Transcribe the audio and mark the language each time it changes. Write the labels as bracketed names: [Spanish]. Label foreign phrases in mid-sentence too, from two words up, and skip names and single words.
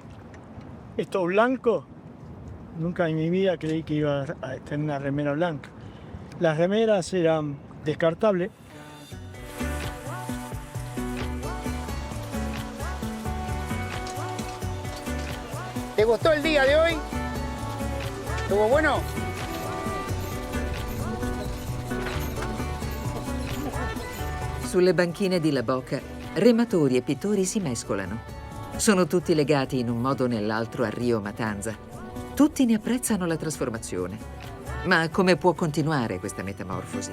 [Spanish] Esto blanco, nunca en mi vida creí que iba a tener una remera blanca. Las remeras eran descartables. ¿Te gustó el día de hoy? ¿Estuvo bueno? [Italian] Sulle banchine di La Boca, rematori e pittori si mescolano. Sono tutti legati in un modo o nell'altro al Rio Matanza. Tutti ne apprezzano la trasformazione. Ma come può continuare questa metamorfosi?